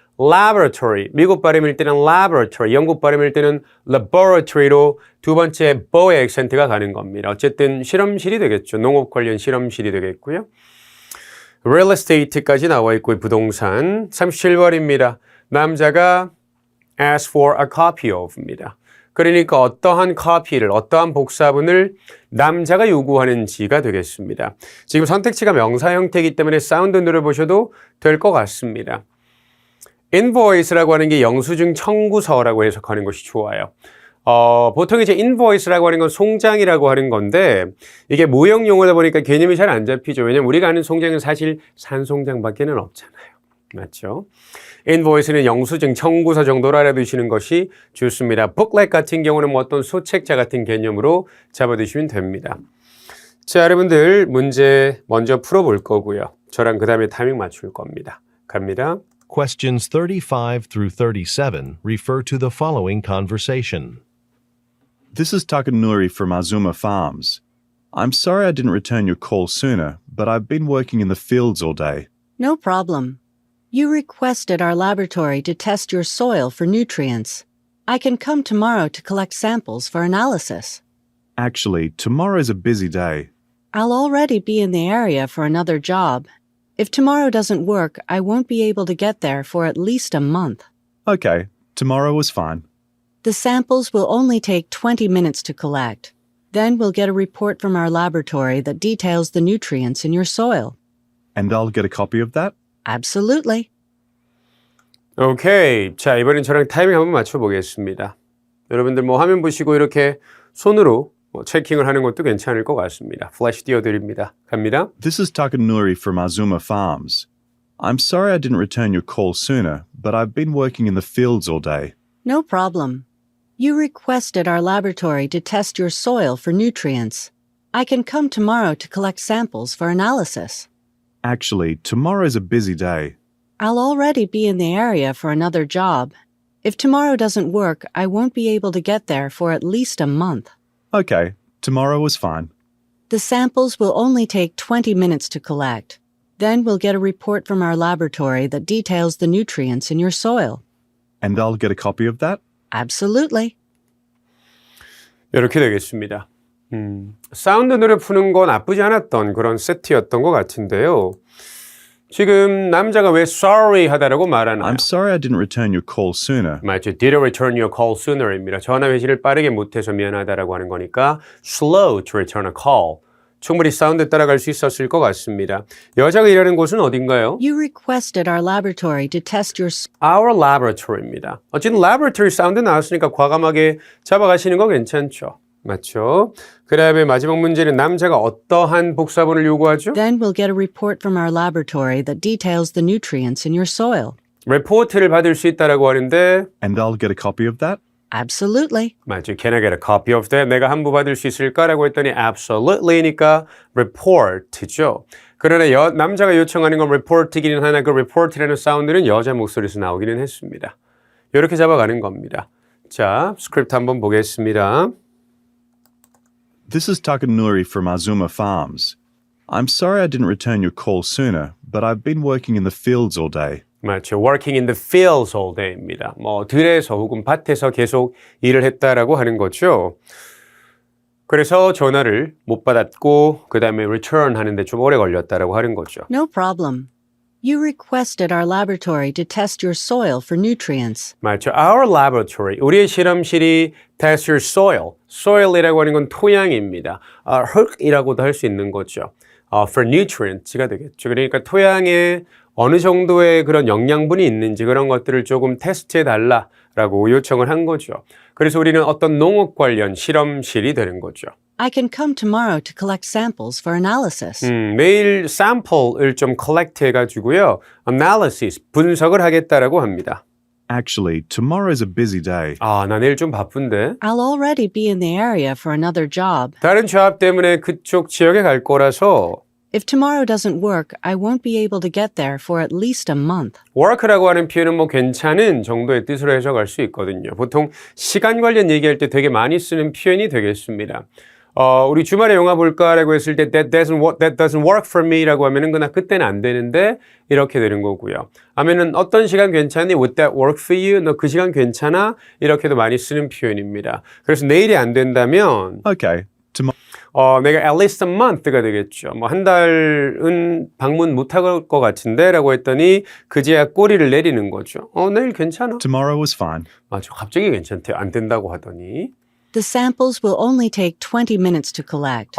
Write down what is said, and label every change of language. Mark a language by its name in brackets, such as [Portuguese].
[Korean] laboratory, 미국 발음일 때는 laboratory, 영국 발음일 때는 laboratory로 두 번째 bo의 액센트가 가는 겁니다. 어쨌든 실험실이 되겠죠. 농업 관련 실험실이 되겠고요. real estate까지 나와 있고 부동산 37번입니다. 남자가 [English] ask for a copy of입니다. [Korean] 그러니까 어떠한 커피를, 어떠한 복사본을 남자가 요구하는지가 되겠습니다. 지금 선택지가 명사 형태이기 때문에 사운드 누려보셔도 될 것 같습니다. invoice라고 하는 게 영수증 청구서라고 해석하는 것이 좋아요. 보통 이제 invoice라고 하는 건 송장이라고 하는 건데 이게 모형 용어다 보니까 개념이 잘 안 잡히죠. 왜냐면 우리가 아는 송장은 사실 산송장밖에는 없잖아요. 맞죠? invoice는 영수증 청구서 정도로 알아두시는 것이 좋습니다. booklet 같은 경우는 뭐 어떤 소책자 같은 개념으로 잡아두시면 됩니다. 자, 여러분들 문제 먼저 풀어볼 거고요. 저랑 그 다음에 타이밍 맞출 겁니다. 갑니다. [English] Questions 35 through 37 refer to the following conversation. This is Takanuri from Azuma Farms. I'm sorry I didn't return your call sooner, but I've been working in the fields all day. No problem. You requested our laboratory to test your soil for nutrients. I can come tomorrow to collect samples for analysis. Actually, tomorrow's a busy day. I'll already be in the area for another job. If tomorrow doesn't work, I won't be able to get there for at least a month. Okay, tomorrow was fine. The samples will only take 20 minutes to collect. Then we'll get a report from our laboratory that details the nutrients in your soil. And I'll get a copy of that? Absolutely. [Korean] 오케이. 자, 이번엔 저랑 타이밍 한번 맞춰보겠습니다. 여러분들 뭐 화면 보시고 이렇게 손으로 체킹을 하는 것도 괜찮을 것 같습니다. 플래시 띄워드립니다. 갑니다. [English] This is Takanuri from Azuma Farms. I'm sorry I didn't return your call sooner, but I've been working in the fields all day. No problem. You requested our laboratory to test your soil for nutrients. I can come tomorrow to collect samples for analysis. Actually, tomorrow's a busy day. I'll already be in the area for another job. If tomorrow doesn't work, I won't be able to get there for at least a month. Okay, tomorrow was fine. The samples will only take 20 minutes to collect. Then we'll get a report from our laboratory that details the nutrients in your soil. And I'll get a copy of that? Absolutely. [Korean] 이렇게 되겠습니다. 사운드 노래 푸는 건 나쁘지 않았던 그런 세트였던 것 같은데요. 지금 남자가 왜 sorry 하다라고 말하나요? [English] I'm sorry I didn't return your call sooner. [Korean] 맞죠. [English] Did I return your call sooner입니다. [Korean] 전화 회시를 빠르게 못해서 미안하다라고 하는 거니까 [English] slow to return a call. [Korean] 충분히 사운드 따라갈 수 있었을 것 같습니다. 여자가 일하는 곳은 어딘가요? [English] You requested our laboratory to test your Our laboratory입니다. [Korean] 어쨌든 laboratory 사운드 나왔으니까 과감하게 잡아가시는 거 괜찮죠? 맞죠? 그 다음에 마지막 문제는 남자가 어떠한 복사본을 요구하죠? [English] Then we'll get a report from our laboratory that details the nutrients in your soil. [Korean] 리포트를 받을 수 있다라고 하는데 [English] And I'll get a copy of that? Absolutely. [Korean] 맞죠? [English] Can I get a copy of that? [Korean] 내가 한 부 받을 수 있을까라고 했더니 absolutely니까 report죠. 그러나 남자가 요청하는 건 report이기는 하나 그 report라는 사운드는 여자 목소리에서 나오기는 했습니다. 이렇게 잡아가는 겁니다. 자, 스크립트 한번 보겠습니다. [English] This is Takanuri from Azuma Farms. I'm sorry I didn't return your call sooner, but I've been working in the fields all day. [Korean] 맞죠. [English] Working in the fields all day입니다. [Korean] 뭐 들에서 혹은 밭에서 계속 일을 했다라고 하는 거죠. 그래서 전화를 못 받았고 그 다음에 return 하는데 좀 오래 걸렸다라고 하는 거죠. [English] No problem. You requested our laboratory to test your soil for nutrients. [Korean] 맞죠. [English] Our laboratory, [Korean] 우리의 실험실이 [English] test your soil. [Korean] soil이라고 하는 건 토양입니다. 흙이라고도 할 수 있는 거죠. for nutrients가 되겠죠. 그러니까 토양에 어느 정도의 그런 영양분이 있는지 그런 것들을 조금 테스트해 달라라고 요청을 한 거죠. 그래서 우리는 어떤 농업 관련 실험실이 되는 거죠. [English] I can come tomorrow to collect samples for analysis. [Korean] 매일 sample을 좀 collect 해가지고요. analysis, 분석을 하겠다라고 합니다. [English] Actually, tomorrow's a busy day. [Korean] 나 내일 좀 바쁜데. [English] I'll already be in the area for another job. [Korean] 다른 job 때문에 그쪽 지역에 갈 거라서 [English] If tomorrow doesn't work, I won't be able to get there for at least a month. [Korean] work라고 하는 표현은 뭐 괜찮은 정도의 뜻으로 해석할 수 있거든요. 보통 시간 관련 얘기할 때 되게 많이 쓰는 표현이 되겠습니다. 우리 주말에 영화 볼까라고 했을 때 [English] that doesn't work for me [Korean] 라고 하면은 그때는 안 되는데 이렇게 되는 거고요. 하면은 어떤 시간 괜찮니? [English] Would that work for you? [Korean] 너 그 시간 괜찮아? 이렇게도 많이 쓰는 표현입니다. 그래서 내일이 안 된다면 [English] Okay, tomorrow. [Korean] 내가 at least a month가 되겠죠. 뭐 한 달은 방문 못할 것 같은데 라고 했더니 그제야 꼬리를 내리는 거죠. 내일 괜찮아. [English] Tomorrow was fine. [Korean] 맞아. 갑자기 괜찮대. 안 된다고 하더니. [English] The samples will only take 20 minutes to collect.